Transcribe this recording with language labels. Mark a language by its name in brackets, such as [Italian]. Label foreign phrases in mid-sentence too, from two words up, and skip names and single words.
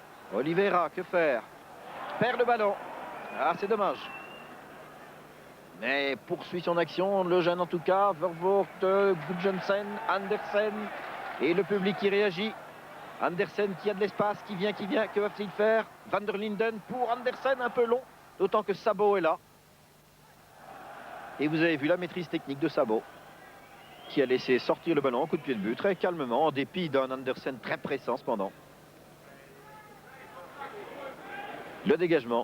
[French] Oliveira, que faire? Perd le ballon. Ah, c'est dommage. Mais poursuit son action, le jeune en tout cas. Vervoort, Gudjonsen, Andersen et le public qui réagit. Andersen qui a de l'espace, qui vient, que va-t-il faire? Van der Linden pour Andersen, un peu long, d'autant que Sabot est là. Et vous avez vu la maîtrise technique de Sabot, qui a laissé sortir le ballon en coup de pied de but, très calmement, en dépit d'un Andersen très pressant cependant. Le dégagement.